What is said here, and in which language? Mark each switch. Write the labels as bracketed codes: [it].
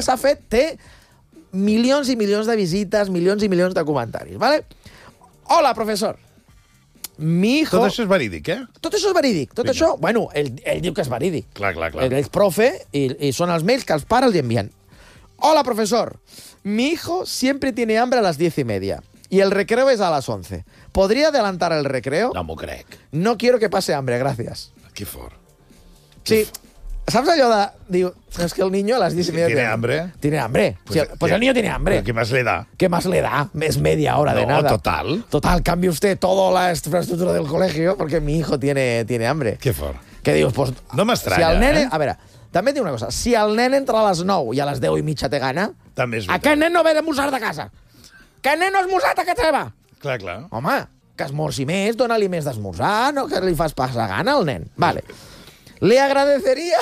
[ca] S'ha fet, té milions i milions de visites, milions i milions de comentaris. [es] Vale? Hola, professor. Mi hijo... [ca] Tot això és verídic, eh? Tot això és verídic. Tot això, bueno, ell diu que és verídic. Clar, clar, clar. Ell és profe i són els mails que els pares li envien. [es] Hola, profesor. Mi hijo siempre tiene hambre a las 10:30 y el recreo es a las 11. ¿Podría adelantar el recreo? [ca] No m'ho crec. [es] No quiero que pase hambre, gracias. [ca] Qué fort. Sí. Saps allò de... Diu, és que [es] el niño a las 10:30... ¿Tiene hambre? Tiene hambre. Pues el niño tiene hambre. ¿Qué más le da? ¿Qué más le da? Es media hora de nada. No, total. Total, cambie usted toda la infraestructura del colegio porque mi hijo tiene hambre. [ca] Qué fort. Que dius, pues... No m'estranya, eh? Si el nene... A veure... També diu una cosa, si el nen entra a les 9 i a les 10:30 té gana, també és veritat. Aquest nen no ve d'esmorzar de casa. Que nen no ha esmorzat a casa seva. Clar, clar. Home, que esmorzi més, dona-li més d'esmorzar, no que li fas passar gana al nen. [es] Vale. Li agradeceria...